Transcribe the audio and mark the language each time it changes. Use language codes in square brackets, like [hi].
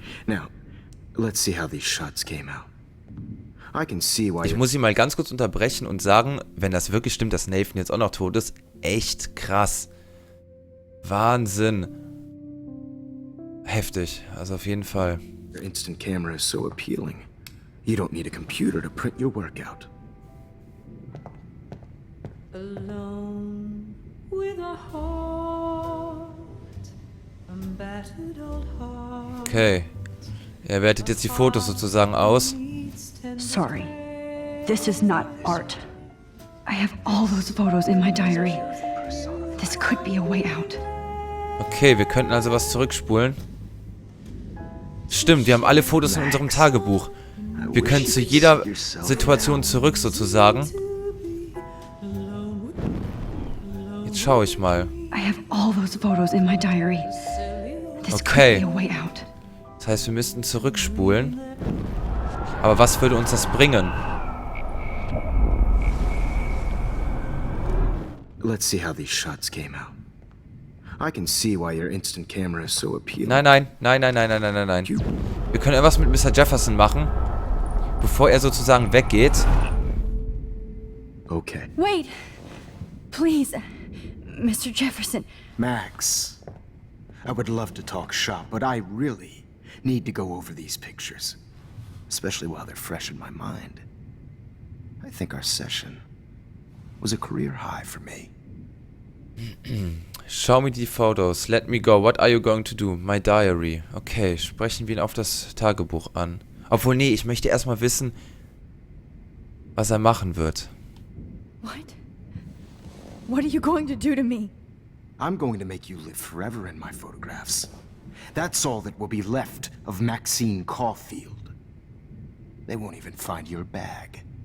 [en] Now, let's see how these shots came out. I can see why. [de] Ich muss sie mal ganz kurz unterbrechen und sagen, wenn das wirklich stimmt, dass Nathan jetzt auch noch tot ist, echt krass. Wahnsinn. Heftig, also auf jeden Fall. [en] Your instant camera is so appealing. You don't need a computer to print your work out. Alone with a heart, a battered old heart. Okay. [de] Er wertet jetzt die Fotos sozusagen aus. [en] Sorry. This is not art. I have all those photos in my diary. This could be a way out. [de] Okay, wir könnten also was zurückspulen. Stimmt, wir haben alle Fotos in unserem Tagebuch. Wir können zu jeder Situation zurück sozusagen. Jetzt schaue ich mal. [en] I have all those photos in my diary. This Okay. could be a way out. [de] Das heißt, wir müssten zurückspulen. Aber was würde uns das bringen? [en] Let's see how these shots came out. I can see why your instant camera is so appealing. [de] Nein, nein, nein, nein, nein, nein, nein, nein, nein. Wir können etwas mit Mr. Jefferson machen, bevor er sozusagen weggeht. Okay. [en] Wait! Please, Mr. Jefferson. Max, I would love to talk shop, but I really need to go over these pictures. Especially while they're fresh in my mind. I think our session was a career high for me. Show me [de] die Fotos. [en] Let me go. What are you going to do? My diary. [de] Okay, sprechen wir ihn auf das Tagebuch an. Obwohl, nee, ich möchte erstmal wissen, was er machen wird. [en] What? What are you going to do to me? I'm going to make you live forever in my photographs. That's all that will be left of Maxine Caulfield. They won't even find your bag.